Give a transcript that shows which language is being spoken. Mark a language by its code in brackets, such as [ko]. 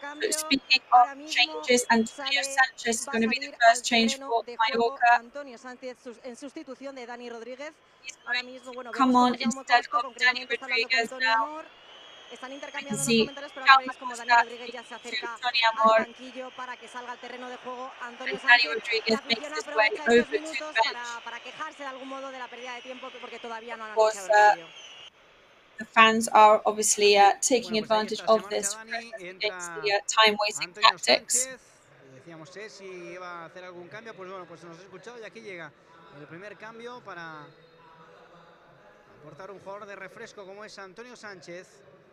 [en] Speaking of changes, Antonio Sanchez is going to be the first change for Mallorca. [es] Antonio Sánchez en sustitución de Dani Rodríguez. Ahora mismo, bueno, [en] come on instead of Dani Rodríguez now. [es] Están intercambiando los comentarios, pero ahora veis como Dani Rodríguez ya se acerca al banquillo para que salga al terreno de juego Antonio Sánchez. La afición aprovecha estos minutos para quejarse de algún modo de la pérdida de tiempo, porque todavía no han anunciado el cambio. [en] The fans are obviously taking advantage of this against the time-wasting tactics. [es] Decíamos si iba a hacer algún cambio, pues bueno, pues nos ha escuchado y aquí llega el primer cambio para aportar un jugador de refresco como es Antonio Sánchez.